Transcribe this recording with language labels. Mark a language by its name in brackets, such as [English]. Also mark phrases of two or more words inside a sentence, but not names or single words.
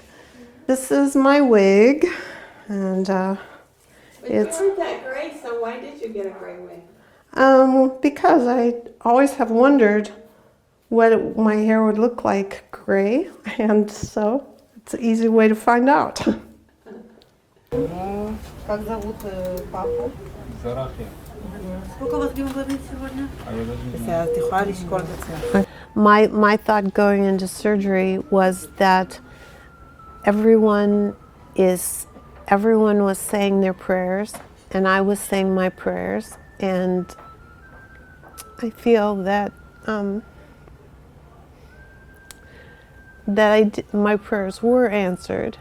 [English] This is my wig, and But you weren't that gray, so why did you get a gray wig? Because I always have wondered what my hair would look like gray, and so it's an easy way to find out. [Russian] Как зовут папу? Сколько у вас гемоглобин сегодня? [Hebrew] Ты יכולה לשקול בעצמך. [English] My thought going into surgery was that everyone was saying their prayers, and I was saying my prayers, and I feel that my prayers were answered.